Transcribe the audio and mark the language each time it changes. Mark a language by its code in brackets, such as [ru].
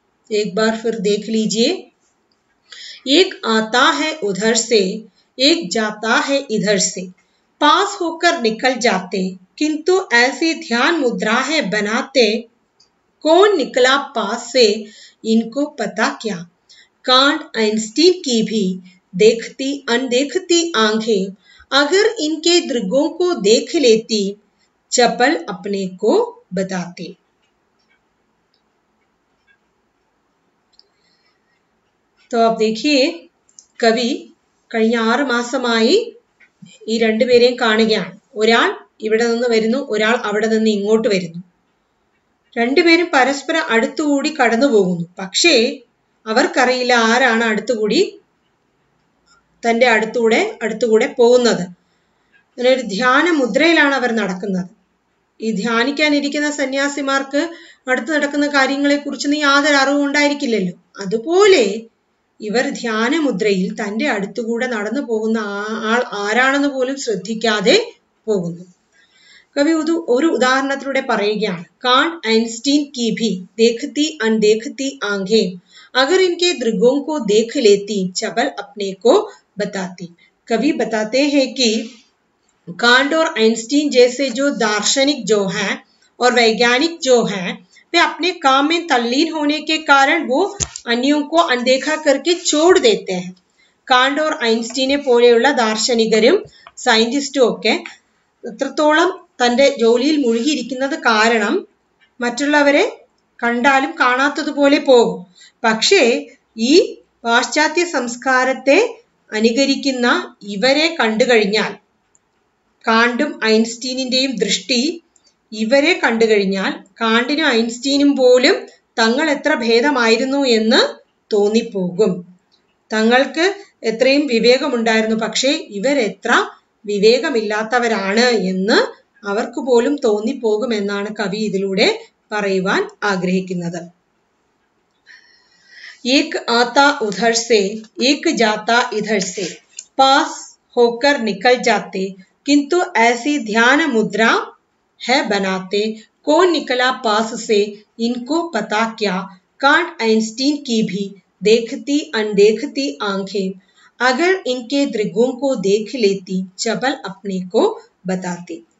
[hi] एक बार फिर देख लीजिए, एक आता है उधर से, एक जाता है इधर से, पास होकर निकल जाते, किंतु ऐसी ध्यान मुद्राएं बनाते, कौन निकला पास से इनको पता क्या। कांट आइंस्टीन की भी देखती अनदेखती आंखें अगर इनके दृगों को देख लेती, चपल अपने को बताते। तो अब देखिए, [ml] കവി കഴിഞ്ഞ 6 മാസമായി ഈ രണ്ടുപേരെയും കാണുകയാണ്. ഒരാൾ ഇവിടെ നിന്ന് വരുന്നു, ഒരാൾ അവിടെ നിന്ന് ഇങ്ങോട്ട് വരുന്നു. രണ്ടുപേരും പരസ്പരം അടുത്തുകൂടി കടന്നു പോകുന്നു. പക്ഷേ അവർക്കറിയില്ല ആരാണ് അടുത്തുകൂടി തന്റെ അടുത്തുകൂടെ പോകുന്നത്. അങ്ങനെ ഒരു ധ്യാന മുദ്രയിലാണ് അവർ നടക്കുന്നത്. ഈ ധ്യാനിക്കാനിരിക്കുന്ന സന്യാസിമാർക്ക് അടുത്ത് നടക്കുന്ന കാര്യങ്ങളെ കുറിച്ചൊന്നും യാതൊരു അറിവും ഉണ്ടായിരിക്കില്ലല്ലോ. അതുപോലെ ഇവർ ധ്യാന മുദ്രയിൽ തന്റെ അടുത്തുകൂടെ നടന്നു പോകുന്ന ആൾ ആരാണെന്ന് പോലും ശ്രദ്ധിക്കാതെ പോകുന്നു. കവി ഒരു ഉദാഹരണത്തിലൂടെ പറയുകയാണ്, [hi] कांट आइंस्टीन की भी देखती अनदेखती आंखें अगर इनके दृगों को देख लेती चबल अपने को बताती। कवि बताते हैं कि कांट और आइंस्टीन जैसे जो दार्शनिक जो हैं और वैज्ञानिक जो हैं वे अपने काम में तल्लीन होने के कारण वो अन्यों को अनदेखा करके छोड़ देते हैं। [ml] कांट और आइंस्टीने പോലെയുള്ള ദാർശനികരും സയന്റിസ്റ്റും ഒക്കെ എത്രത്തോളം തന്റെ ജോലിയിൽ മുഴുകിയിരിക്കുന്നത് കാരണം മറ്റുള്ളവരെ കണ്ടാലും കാണാത്തതുപോലെ പോകും. പക്ഷേ ഈ പാശ്ചാത്യ സംസ്കാരത്തെ അനുകരിക്കുന്ന ഇവരെ കണ്ടു കഴിഞ്ഞാൽ, കാണ്ടും ഐൻസ്റ്റീനിന്റെയും ദൃഷ്ടി ഇവരെ കണ്ടു കഴിഞ്ഞാൽ കാണ്ടിനും ഐൻസ്റ്റീനും പോലും തങ്ങൾ എത്ര ഭേദമായിരുന്നു എന്ന് തോന്നിപ്പോകും. തങ്ങൾക്ക് എത്രയും വിവേകമുണ്ടായിരുന്നു, പക്ഷേ ഇവരെത്ര വിവേകമില്ലാത്തവരാണ് എന്ന് അവർക്ക് പോലും തോന്നിപ്പോകുമെന്നാണ് കവി ഇതിലൂടെ പറയുവാൻ ആഗ്രഹിക്കുന്നത്. [hi] एक आता उधर से एक जाता इधर से पास होकर निकल जाते किंतु ऐसी ध्यान मुद्रा है बनाते कौन निकला पास से इनको पता क्या कांट आइंस्टीन की भी देखती अनदेखती आंखें अगर इनके दृगों को देख लेती चबल अपने को बताती।